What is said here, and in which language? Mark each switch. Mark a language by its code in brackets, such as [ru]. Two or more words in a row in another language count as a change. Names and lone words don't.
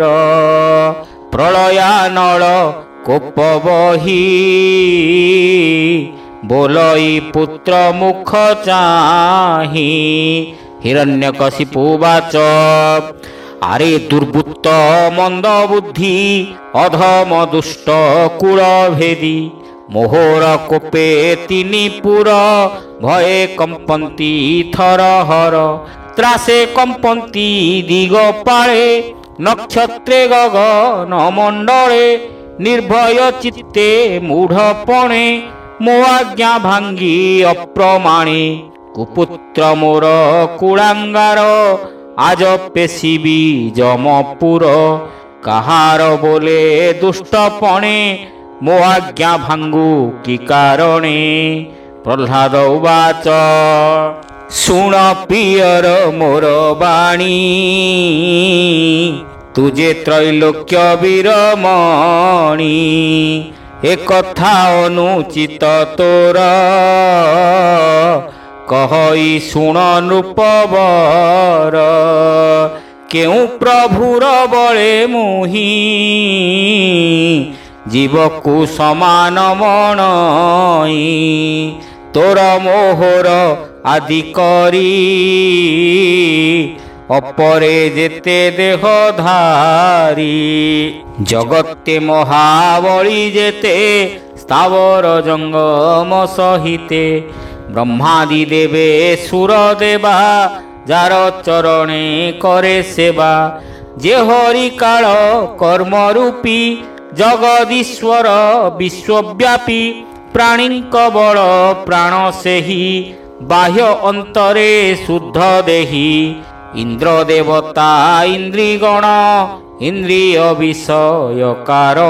[or] ପ୍ରଳୟାନଳ କୋପ ବହି ବୋଲଇ ପୁତ୍ର ମୁଖ ଚାହିଁ। ହିରଣ୍ୟକଶିପୁ ବାଚ ଆରେ ଦୁର୍ବୃତ୍ତ ମନ୍ଦ ବୁଦ୍ଧି ଅଧମ ଦୁଷ୍ଟ କୁଳ ଭେଦୀ। ମୋହର କୋପେ ତିନି ପୁର ଭୟେ କମ୍ପନ୍ତି ଥରହର। ତ୍ରାସେ କମ୍ପନ୍ତି ଦିଗପାଳେ ନକ୍ଷତ୍ରେ ଗଗନ ମଣ୍ଡଳେ। ନିର୍ଭୟ ଚିତ୍ତେ ମୂଢ଼ପଣେ ମୋ ଆଜ୍ଞା ଭାଙ୍ଗି ଅପ୍ରମାଣେ। କୁପୁତ୍ର ମୋର କୁଳାଙ୍ଗାର ଆଜ ପେଶିବି ଯମପୁର। କାହାର ବୋଲେ ଦୁଷ୍ଟପଣେ ମୋ ଆଜ୍ଞା ଭାଙ୍ଗୁ କି କାରଣେ। ପ୍ରହ୍ଲାଦ ଉବାଚ ଶୁଣ ପ୍ରିୟର ମୋର ବାଣୀ ତୁଝେ ତ୍ରୈଲୋକ୍ୟ ବୀରମଣି। ଏକ କଥା ଅନୁଚିତ ତୋର କହଇ ଶୁଣ ନୃପବର। କେଉ ପ୍ରଭୁର ବଳେ ମୁହିଁ ଜୀବକୁ ସମାନ ମଣଇ। ତୋର ମୋହର ଆଦି କରି ଅପରେ ଯେତେ ଦେହ ଧାରୀ। ଜଗତ୍ତେ ମହାବଳୀ ଯେତେ ସ୍ଥାବର ଜଙ୍ଗମ ସହିତେ। ବ୍ରହ୍ମାଦି ଦେବେ ସୁର ଦେବା ଯାର ଚରଣେ କରେ ସେବା। ଯେ ହରି କାଳ କର୍ମ ରୂପୀ ଜଗଦୀଶ୍ୱର ବିଶ୍ୱବ୍ୟାପୀ। ପ୍ରାଣୀ କବଳ ପ୍ରାଣ ସେହି ବାହ୍ୟ ଅନ୍ତରେ ଶୁଦ୍ଧ ଦେହି। ଇନ୍ଦ୍ର ଦେବତା ଇନ୍ଦ୍ରିଗଣ ଇନ୍ଦ୍ରିୟ ବିଷୟ କାରଣ।